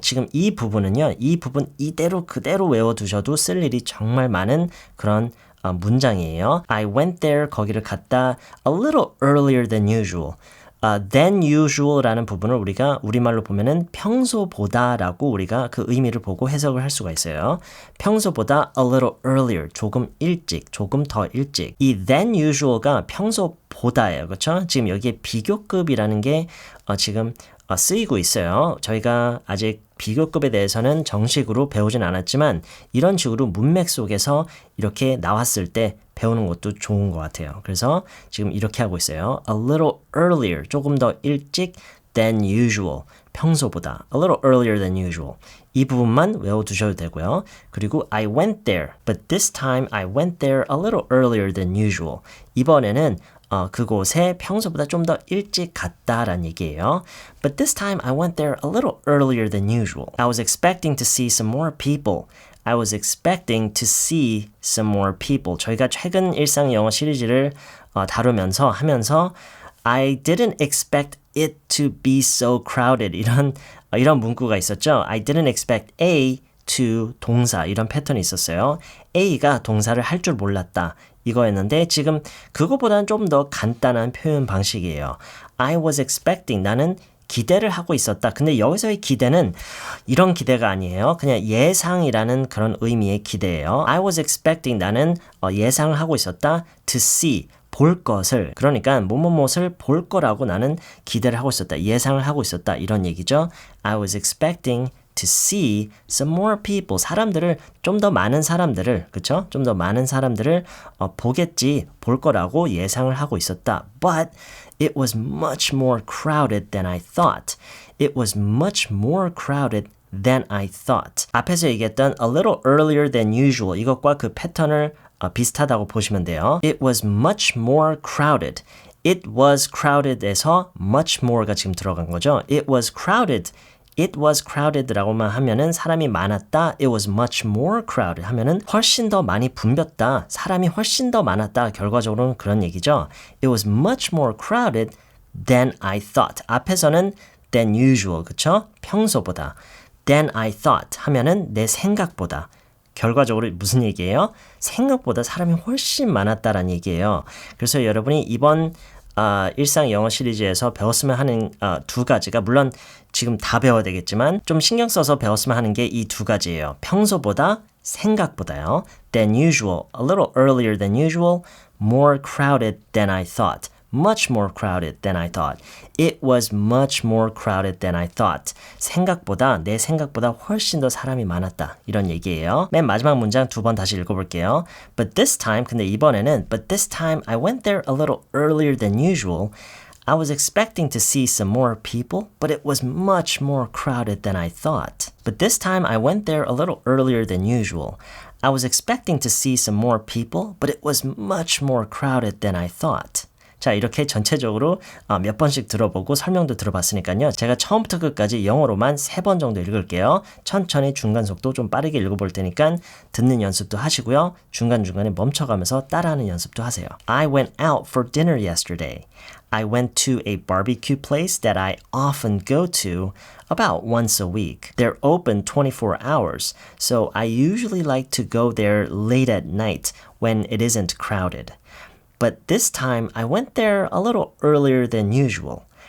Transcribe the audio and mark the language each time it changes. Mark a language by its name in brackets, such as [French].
[Korean] 지금 이 부분은요. 이 부분 이대로 그대로 외워두셔도 쓸 일이 정말 많은 그런 문장이에요. [English] I went there, [Korean] 거기를 갔다 [English] a little earlier than usual. [Korean] than usual라는 부분을 우리가 우리말로 보면은 평소보다라고 우리가 그 의미를 보고 해석을 할 수가 있어요. 평소보다 [English] a little earlier, [Korean] 조금 일찍, 조금 더 일찍. 이 than usual가 평소보다예요. 그렇죠? 지금 여기에 비교급이라는 게 지금 쓰이고 있어요. 저희가 아직 비교급에 대해서는 정식으로 배우진 않았지만 이런 식으로 문맥 속에서 이렇게 나왔을 때 배우는 것도 좋은 것 같아요. 그래서 지금 이렇게 하고 있어요. [English] A little earlier, [Korean] 조금 더 일찍 [English] than usual. [Korean] 평소보다 [English] a little earlier than usual. [Korean] 이 부분만 외워두셔도 되고요. 그리고 [English] I went there, but this time I went there a little earlier than usual. [Korean] 이번에는 그곳에 평소보다 좀 더 일찍 갔다라는 얘기예요. [English] But this time I went there a little earlier than usual. I was expecting to see some more people. I was expecting to see some more people. [Korean] 저희가 최근 일상 영어 시리즈를 다루면서 하면서 [English] I didn't expect it to be so crowded. [Korean] 이런 문구가 있었죠. [English] I didn't expect A to [Korean] 동사 이런 패턴이 있었어요. A가 동사를 할 줄 몰랐다. 이거였는데 지금 그거보다는 좀 더 간단한 표현 방식이에요. [English] I was expecting [Korean] 나는 기대를 하고 있었다. 근데 여기서의 기대는 이런 기대가 아니에요. 그냥 예상이라는 그런 의미의 기대예요. [English] I was expecting [Korean] 나는 예상을 하고 있었다. [English] To see [Korean] 볼 것을 그러니까 뭐뭐뭇을 볼 거라고 나는 기대를 하고 있었다. 예상을 하고 있었다. 이런 얘기죠. [English] I was expecting to see some more people. [Korean] 사람들을 좀 더 많은 사람들을 그렇죠? 좀 더 많은 사람들을 보겠지. 볼 거라고 예상을 하고 있었다. [English] But it was much more crowded than I thought. It was much more crowded than I thought. [Korean] 앞에서 얘기했던 [English] a little earlier than usual [Korean] 이것과 그 패턴을 비슷하다고 보시면 돼요. [English] It was much more crowded. It was crowded에서 much more가 [Korean] 지금 들어간 거죠. [English] It was crowded. It was crowded [Korean] 라고만 하면은 사람이 많았다. [English] It was much more crowded [Korean] 하면은 훨씬 더 많이 붐볐다. 사람이 훨씬 더 많았다. 결과적으로는 그런 얘기죠. [English] It was much more crowded than I thought. [Korean] 앞에서는 [English] than usual, [Korean] 그쵸? 평소보다. [English] Than I thought [Korean] 하면은 내 생각보다. 결과적으로 무슨 얘기예요? 생각보다 사람이 훨씬 많았다라는 얘기예요. 그래서 여러분이 이번 일상 영어 시리즈에서 배웠으면 하는 두 가지가 물론 지금 다 배워야 되겠지만 좀 신경 써서 배웠으면 하는 게 이 두 가지예요. 평소보다 생각보다요. [English] Than usual, a little earlier than usual, more crowded than I thought. Much more crowded than I thought. It was much more crowded than I thought. [Korean] 내 생각보다 훨씬 더 사람이 많았다. 이런 얘기예요. 맨 마지막 문장 두 번 다시 읽어볼게요. [English] But this time, [Korean] 근데 이번에는 [English] But this time I went there a little earlier than usual. I was expecting to see some more people, but it was much more crowded than I thought. But this time I went there a little earlier than usual. I was expecting to see some more people, but it was much more crowded than I thought. [Korean] 자, 이렇게 전체적으로 몇 번씩 들어보고 설명도 들어봤으니까요. 제가 처음부터 끝까지 영어로만 3번 정도 읽을게요. 천천히 중간 속도 좀 빠르게 읽어볼 테니까 듣는 연습도 하시고요. 중간중간에 멈춰가면서 따라하는 연습도 하세요. [English] I went out for dinner yesterday. I went to a barbecue place that I often go to about once a week. They're open 24 hours, so I usually like to go there late at night when it isn't crowded. But this time I went there a little earlier than usual.